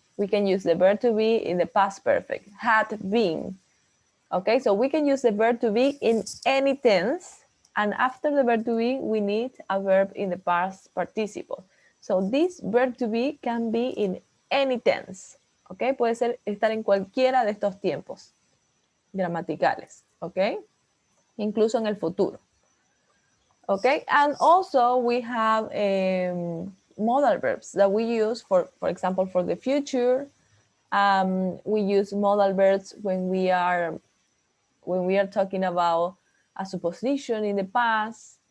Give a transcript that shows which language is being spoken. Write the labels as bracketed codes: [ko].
[en] We can use the verb to be in the past perfect. Had been. Okay, so we can use the verb to be in any tense. And after the verb to be, we need a verb in the past participle. So this verb to be can be in any tense. [es] Okay, puede estar en cualquiera de estos tiempos gramaticales. Okay, incluso en el futuro. [en] Okay, and also we have modal verbs that we use for example, for the future. We use modal verbs when we are talking about a supposition in the past.